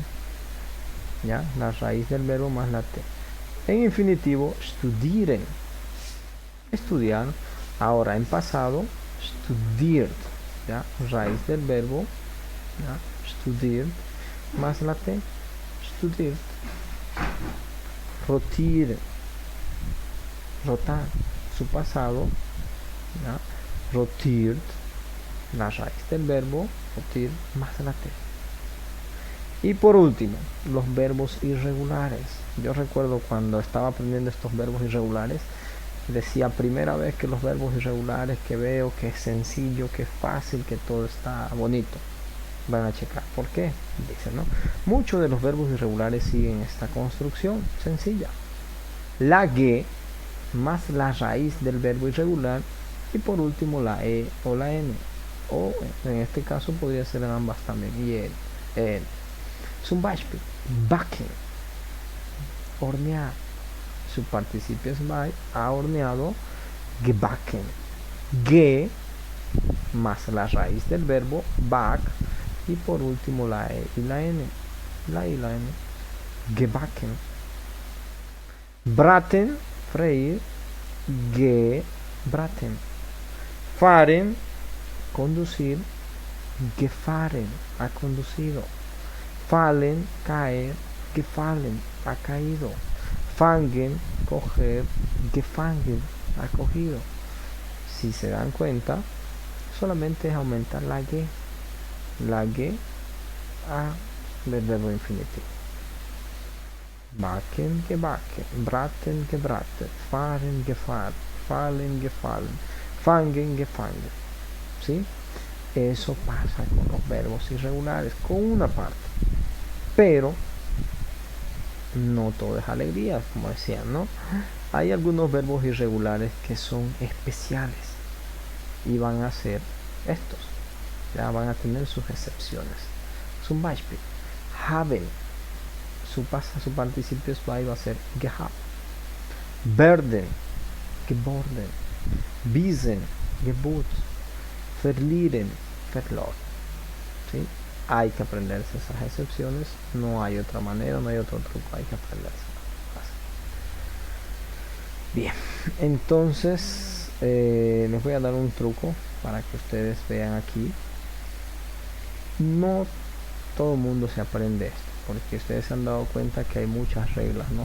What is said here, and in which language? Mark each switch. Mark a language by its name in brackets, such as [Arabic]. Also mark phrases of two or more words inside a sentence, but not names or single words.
[Spanish] ¿Ya? La raíz del verbo más la t. En infinitivo, studieren. Estudiar. Ahora, en pasado, studiert. ¿Ya? Raíz del verbo, ¿ya? Studiert más la t. [German] Studiert. Rotieren. [Spanish] Rotar. Su pasado, ¿ya? Rotiert, la raíz del verbo, rotir más la t. Y por último, los verbos irregulares. Yo recuerdo cuando estaba aprendiendo estos verbos irregulares, decía primera vez que los verbos irregulares que veo, que es sencillo, que es fácil, que todo está bonito. Van a checar. ¿Por qué? Dicen, ¿no? Muchos de los verbos irregulares siguen esta construcción sencilla. La ge más la raíz del verbo irregular y por último la e o la n, o en este caso podría ser en ambas también, y el. [German] Zum Beispiel, backen, [Spanish] hornear. Su participio es by, ha horneado, gebacken. Ge más la raíz del verbo back y por último la e y la n, la e y la n, gebacken. [German] Braten, freír, gebraten. Fahren, conducir, gefahren, [Spanish] ha conducido. Fallen, caer, gefallen, ha caído. Fangen, coger, gefangen, ha cogido. Si se dan cuenta, solamente es aumentar la G a del verbo infinitivo. [German] Backen, gebacken, braten, gebraten, fahren, gefahren, fallen, gefallen, fangen, gefangen. [Spanish] ¿Sí? Eso pasa con los verbos irregulares, con una parte. Pero no todo es alegría, como decían, ¿no? Hay algunos verbos irregulares que son especiales y van a ser estos. Ya van a tener sus excepciones. [German] Zum Beispiel, haben. [Spanish] Su participio va a ser gehabt. [German] Werden, geworden. Wiesen, gebot. Verlieren, verloren. [Spanish] ¿Sí? Hay que aprenderse esas excepciones, no hay otra manera, no hay otro truco, hay que aprenderse. Bien, entonces les voy a dar un truco para que ustedes vean aquí. No todo el mundo se aprende esto, porque ustedes se han dado cuenta que hay muchas reglas, ¿no?